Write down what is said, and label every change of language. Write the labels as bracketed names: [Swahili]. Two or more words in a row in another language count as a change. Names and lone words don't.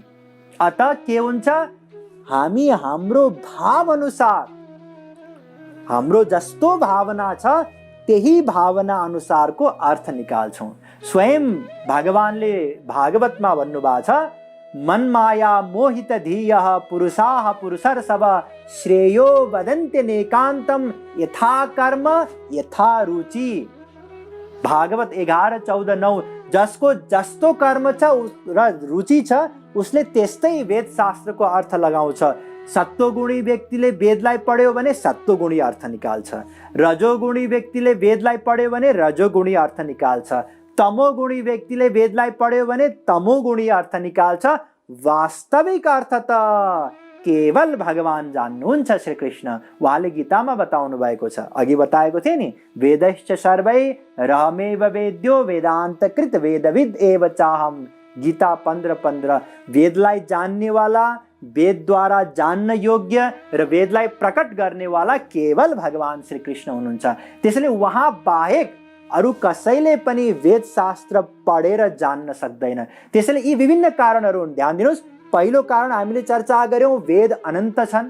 [Nepali] अतः के हुन्छ? हामी हाम्रो भाव अनुसार, हाम्रो जस्तो भावना छ त्यही भावना अनुसारको अर्थ निकाल्छौँ। स्वयं भगवानले भागवतमा भन्नुभएको छ, [Sanskrit] मनमाया मोहित धीयः पुरुषाः पुरुषर्षभ श्रेयो वदन्ते नेकान्तम यथा कर्म यथा रुचि। [Nepali] भागवत 11:14-9। जसको जस्तो कर्म छ र रुचि छ उसले त्यस्तै वेद शास्त्रको अर्थ लगाउँछ। सत्वगुणी व्यक्तिले वेदलाई पढ्यो भने सत्वगुणी अर्थ निकाल्छ, रजोगुणी व्यक्तिले वेदलाई पढ्यो भने रजोगुणी अर्थ निकाल्छ, तमोगुणी व्यक्तिले वेदलाई पढ्यो भने तमोगुणी अर्थ निकाल्छ। वास्तविक अर्थ त केवल भगवान जान्नुहुन्छ श्री कृष्ण। उहाँले गीतामा बताउनु भएको छ, अघि बताएको थिए नि, [Sanskrit] वेदैश्च सर्वै रहमेव वेद्यो वेदान्तकृत वेदविद एव चाहम। [Nepali] गीता 15:15। वेदलाई जान्नेवाला, वेदद्वारा जान्न योग्य र वेदलाई प्रकट गर्नेवाला केवल भगवान श्री कृष्ण हुनुहुन्छ। त्यसैले उहाँ बाहेक अरू कसैले पनि वेद शास्त्र पढेर जान्न सक्दैन। त्यसैले यी विभिन्न कारणहरू हुन्। ध्यान दिनुहोस्, पहिलो कारण हामीले चर्चा गर्यौँ, वेद अनन्त छन्।